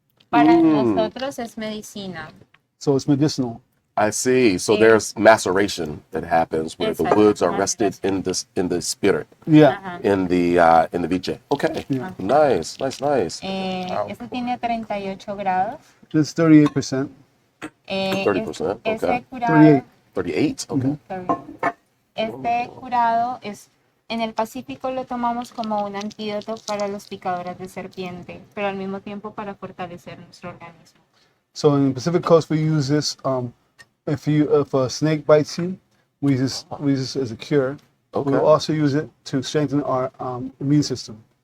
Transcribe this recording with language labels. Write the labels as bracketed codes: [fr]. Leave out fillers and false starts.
[es] Para nosotros es medicina. [en] So it's medicinal. I see. So there's maceration that happens where the woods are rested in the spirit, Yeah. in the viche. Okay. Yeah. Nice. [es] Este tiene 38 grados. [en] This is 38%. 30%, [es] Este [en] okay. [es] curado, [en] 38. Okay. [es] este curado es, en el Pacífico lo tomamos como un antídoto para los picadores de serpiente, pero al mismo tiempo para fortalecer nuestro organismo. [en] So in the Pacific Coast, we use this. If a snake bites you, we use this as a cure. Okay. We'll also use it to strengthen our immune system.